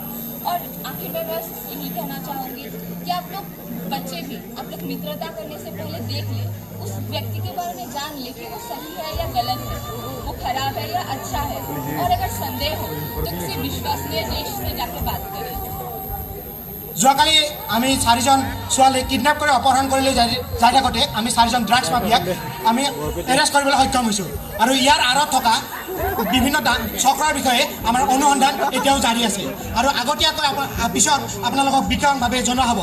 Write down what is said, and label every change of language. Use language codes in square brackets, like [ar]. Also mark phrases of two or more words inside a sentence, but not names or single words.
[hi] और आखिर में बस यही कहना चाहूँगी कि आप लोग बच्चे भी आप लोग मित्रता करने से पहले देख ले, उस व्यक्ति के बारे में जान ले कि वो सही है या गलत है, वो खराब है या अच्छा है, और अगर संदेह हो तो किसी विश्वसनीय देश से जाकर बात करें। [as] যোৱাকালি আমি 4জন ছোৱালী কিডনেপ কৰি অপহৰণ কৰি লৈ যাই থাকোঁতে আমি 4জন ড্ৰাগছ মাফিয়াক আমি এৰেষ্ট কৰিবলৈ সক্ষম হৈছোঁ আৰু ইয়াৰ আঁৰত থকা বিভিন্ন চক্ৰৰ বিষয়ে আমাৰ অনুসন্ধান এতিয়াও জাৰি আছে আৰু আগতীয়াকৈ পিছত আপোনালোকক বিতংভাৱে জনোৱা হ'ব।